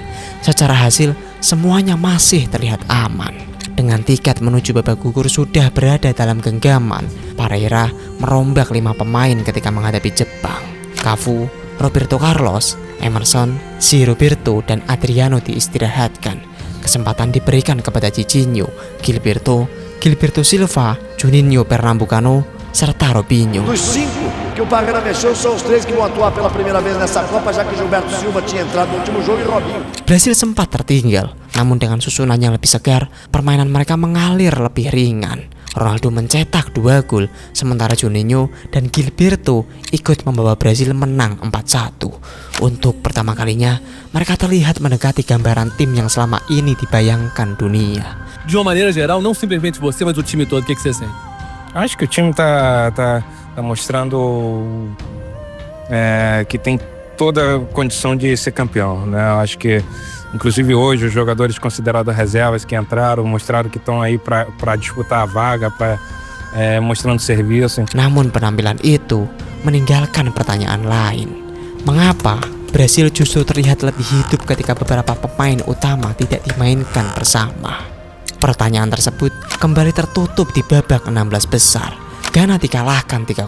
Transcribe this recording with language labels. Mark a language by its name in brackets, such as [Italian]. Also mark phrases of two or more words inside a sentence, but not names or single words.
[Indonesian] Secara hasil, semuanya masih terlihat aman. Dengan tiket menuju babak gugur sudah berada dalam genggaman, Parreira merombak 5 pemain ketika menghadapi Jepang. Cafu, Roberto Carlos, Emerson, Si Roberto, dan Adriano diistirahatkan. Kesempatan diberikan kepada Cicinho, Gilberto Silva, Juninho Pernambucano, serta Robinho. [Portuguese] Dos 5 que o Parreira mexeu, são os 3 que vão atuar pela primeira vez nessa Copa, já que Gilberto Silva tinha entrado no último jogo e Robinho. [Indonesian] Brasil sempat tertinggal, namun dengan susunan yang lebih segar, permainan mereka mengalir lebih ringan. Ronaldo mencetak 2 gol, sementara Juninho dan Gilberto ikut membawa Brasil menang 4-1. Untuk pertama kalinya, mereka terlihat mendekati gambaran tim yang selama ini dibayangkan dunia. [Portuguese] De uma maneira geral, não simplesmente você, mas o time todo, o que você sente? Acho que o time tá mostrando que tem toda a condição de ser campeão, né? Eu acho que, inclusive hoje, os jogadores considerados reservas que entraram mostraram que estão aí para disputar a vaga, mostrando serviço. [Indonesian] Namun penampilan itu meninggalkan pertanyaan lain. Mengapa Brasil justru terlihat lebih hidup ketika beberapa pemain utama tidak dimainkan bersama? Pertanyaan tersebut kembali tertutup di babak 16 besar. Ghana dikalahkan 3-0.